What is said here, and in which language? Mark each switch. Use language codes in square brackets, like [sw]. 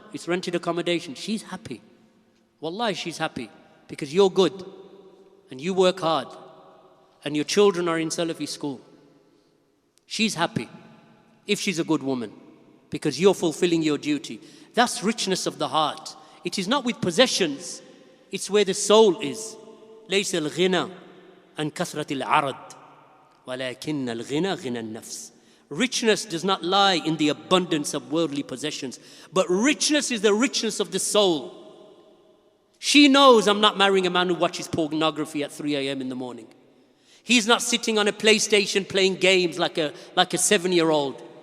[en] It's rented accommodation. She's happy. Wallahi, she's happy because you're good and you work hard and your children are in Salafi school. She's happy if she's a good woman because you're fulfilling your duty. That's richness of the heart. It is not with possessions. It's where the soul is. [ar] ليس الغنى عن كثرة العرض ولكن الغنى غنى النفس. [en] Richness does not lie in the abundance of worldly possessions, but richness is the richness of the soul. She knows I'm not marrying a man who watches pornography at 3 a.m. in the morning. He's not sitting on a PlayStation playing games like a 7-year-old.